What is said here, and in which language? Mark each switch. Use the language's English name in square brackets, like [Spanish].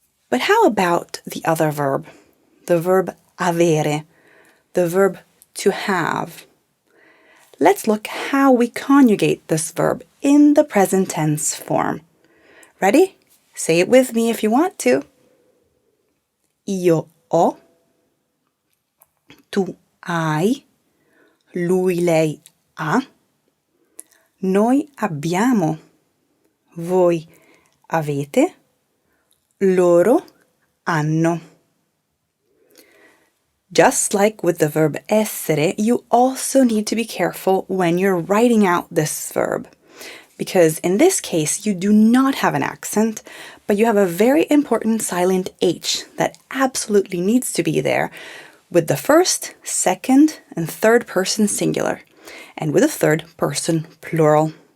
[English] But how about the other verb, the verb avere, the verb to have? Let's look how we conjugate this verb in the present tense form. Ready? Say it with me if you want to. [Italian] Io ho, tu hai, lui, lei ha, noi abbiamo, voi avete, loro hanno. [English] Just like with the verb essere, you also need to be careful when you're writing out this verb. Because in this case, you do not have an accent, but you have a very important silent H that absolutely needs to be there with the first, second, and third person singular, and with the third person plural.